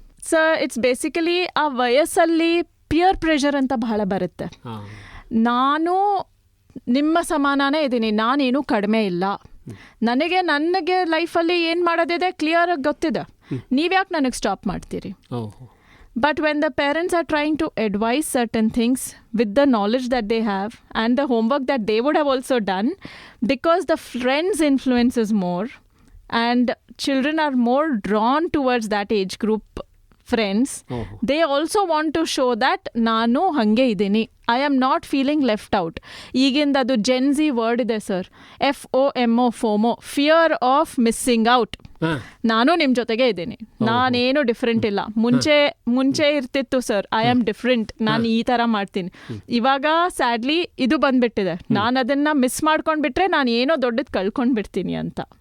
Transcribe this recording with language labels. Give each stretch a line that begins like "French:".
Kannada: Sir, it's basically ಆ ವಯಸ್ಸಲ್ಲಿ pear pressure ಅಂತ ಬಹಳ ಬರುತ್ತೆ. ನಾನು ನಿಮ್ಮ ಸಮಾನನೇ ಇದ್ದೀನಿ, ನಾನೇನು ಕಡಿಮೆ ಇಲ್ಲ, ನನಗೆ ಲೈಫಲ್ಲಿ ಏನು ಮಾಡೋದಿದೆ ಕ್ಲಿಯರಾಗಿ ಗೊತ್ತಿದೆ, ನೀವ್ಯಾಕೆ ನನಗೆ ಸ್ಟಾಪ್ ಮಾಡ್ತೀರಿ?
English: But when the parents are trying to advise certain things with the knowledge that they have and the homework that they would have also done, because the friends' influence is more and children are more drawn towards that age group friends, they also want to show that
Kannada: ನಾನು ಹಂಗೆ ಇದ್ದೀನಿ,
English: I am not feeling left out.
Kannada: ಈಗಿಂದ ಅದು Gen Z word ಇದೆ sir, FOMO, FOMO, fear of missing out. ನಾನು ನಿಮ್ಮ ಜೊತೆಗೆ ಇದ್ದೀನಿ, ನಾನೇನು ಡಿಫ್ರೆಂಟ್ ಇಲ್ಲ. ಮುಂಚೆ ಇರ್ತಿತ್ತು ಸರ್,
English: I am different,
Kannada: ನಾನು ಈ ಥರ ಮಾಡ್ತೀನಿ. ಇವಾಗ ಸ್ಯಾಡ್ಲಿ ಇದು ಬಂದ್ಬಿಟ್ಟಿದೆ, ನಾನು ಅದನ್ನು ಮಿಸ್ ಮಾಡ್ಕೊಂಡ್ಬಿಟ್ರೆ ನಾನು ಏನೋ ದೊಡ್ಡದು ಕಳ್ಕೊಂಡ್ಬಿಡ್ತೀನಿ ಅಂತ.